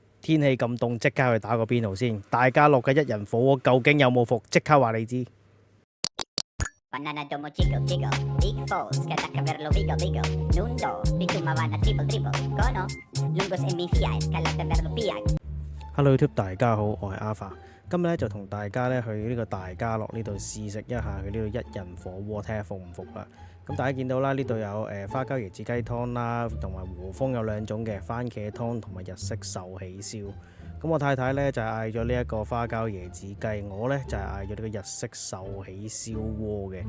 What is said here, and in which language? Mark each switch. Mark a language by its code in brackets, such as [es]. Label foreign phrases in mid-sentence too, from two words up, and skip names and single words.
[yue] 天氣咁凍，即刻去打個邊爐先。大家樂嘅一人火鍋究竟有冇伏？即刻話你知。 Banana domo chico chico, big falls, kata verlo vigo vigo, nundo, bitumavana triple triple, kono, lungos e mi fiat, kalata verlo piag. Hello YouTube， 大家好，我係 Alpha，今日咧就同大家咧去呢個大家樂呢度試食一下佢呢度一人火鍋，睇下服唔服啦。咁大家見到啦，呢度有花膠椰子雞湯啦，同埋和風有兩種嘅番茄湯同埋日式壽喜燒。咁我太太咧就係嗌咗呢一個花膠椰子雞，我咧就係嗌咗呢個日式壽喜燒鍋嘅。